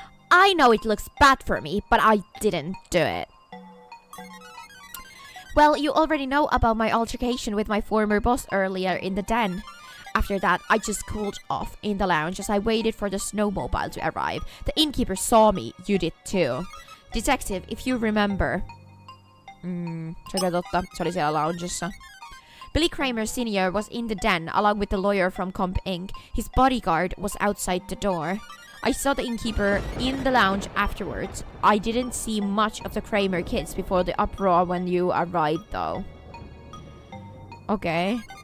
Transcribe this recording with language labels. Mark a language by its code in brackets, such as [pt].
[en] I know it looks bad for me, but I didn't do it. Well, you already know about my altercation with my former boss earlier in the den. After that, I just cooled off in the lounge as I waited for the snowmobile to arrive. The innkeeper saw me, you did too. Detective, if you remember. [fi] Se on totta, se oli siellä loungessa. [en] Billy Kramer Sr. was in the den along with the lawyer from Comp Inc. His bodyguard was outside the door. I saw the innkeeper in the lounge afterwards. I didn't see much of the Kramer kids before the uproar when you arrived though. Okay.